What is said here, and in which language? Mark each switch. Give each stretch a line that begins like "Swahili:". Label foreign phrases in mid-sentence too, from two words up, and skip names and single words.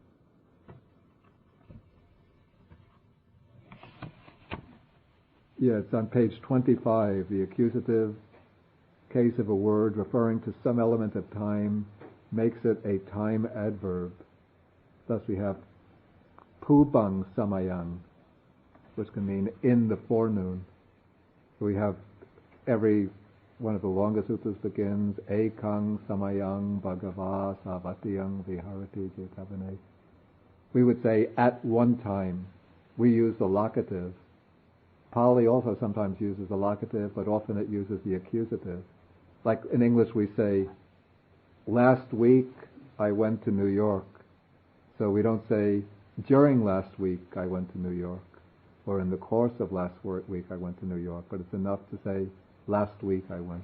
English: Yeah, it's on page 25, the accusative case of a word referring to some element of time makes it a time adverb. Thus we have
Pali: pubang samayang,
English: which can mean in the forenoon. So we have every one of the longest sutras begins,
Pali: ekang samayang bhagava savatiyang viharati jetavane.
English: We would say at one time. We use the locative. Pali also sometimes uses the locative, but often it uses the accusative. Like in English we say, last week I went to New York. So we don't say, during last week I went to New York, or in the course of last week I went to New York, but it's enough to say, last week I went.